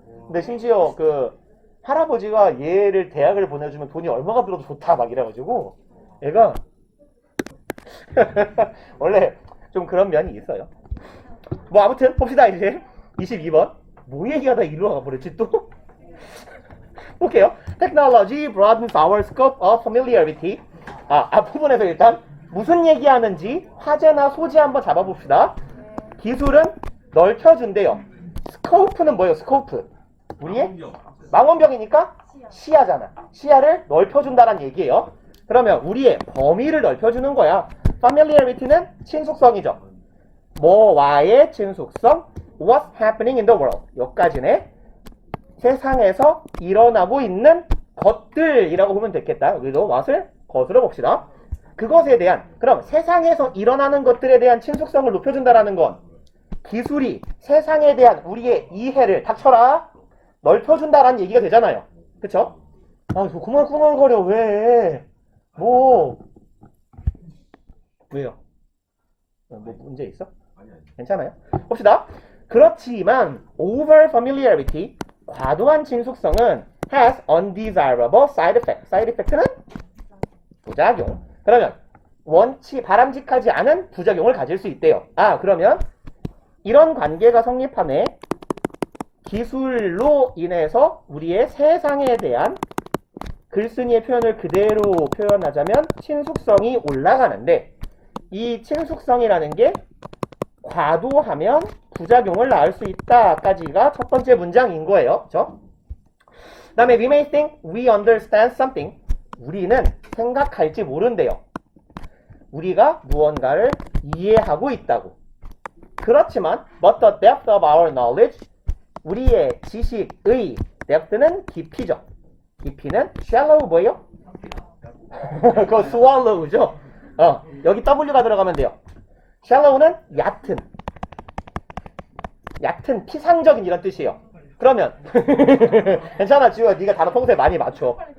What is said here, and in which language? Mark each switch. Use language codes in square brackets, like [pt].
[ko] 근데 심지어 그 할아버지가 얘를 대학을 보내주면 돈이 얼마가 들어도 좋다 막 이래가지고 얘가 원래 좀 그런 면이 있어요. 뭐 아무튼 봅시다. 이제 22번 뭐 얘기하다 이리로 가버렸지 또. 볼게요. [en] Technology broadens our scope of familiarity. [ko] 앞부분에서 일단 무슨 얘기하는지 화제나 소지 한번 잡아봅시다. 기술은 넓혀준대요. 스코프는 뭐예요? 스코프. 우리의 망원경이니까 시야잖아. 시야를 넓혀준다는 얘기예요. 그러면 우리의 범위를 넓혀주는 거야. Familiarity는 친숙성이죠. 뭐와의 친숙성? [en] What's happening in the world? [ko] 여기까지네. 세상에서 일어나고 있는 것들이라고 보면 되겠다. 여기도 what을 거슬러 봅시다. 그것에 대한, 그럼 세상에서 일어나는 것들에 대한 친숙성을 높여준다라는 건 기술이 세상에 대한 우리의 이해를 닥쳐라 넓혀준다라는 얘기가 되잖아요. 그쵸? 그만 꾸물거려. 왜? 왜요? 뭐 문제 있어? 괜찮아요? 봅시다. 그렇지만 [en] over familiarity, [ko] 과도한 친숙성은 [en] has undesirable side effect. [ko] side effect는 부작용. 그러면 바람직하지 않은 부작용을 가질 수 있대요. 그러면 이런 관계가 성립하네. 기술로 인해서 우리의 세상에 대한 글쓴이의 표현을 그대로 표현하자면 친숙성이 올라가는데 이 친숙성이라는 게 과도하면 부작용을 낳을 수 있다까지가 첫 번째 문장인 거예요. 그렇죠? 그 다음에 [en] we may think we understand something. [ko] 우리는 생각할지 모른대요. 우리가 무언가를 이해하고 있다고. 그렇지만 [en] but the depth of our knowledge, [ko] 우리의 지식의 depth는 깊이죠. 깊이는 shallow 뭐예요? 그거 swallow죠. 여기 W가 들어가면 돼요. shallow는 얕은 피상적인 이런 뜻이에요. 그러면 괜찮아 지우야, 네가 단어 평소에 많이 맞춰.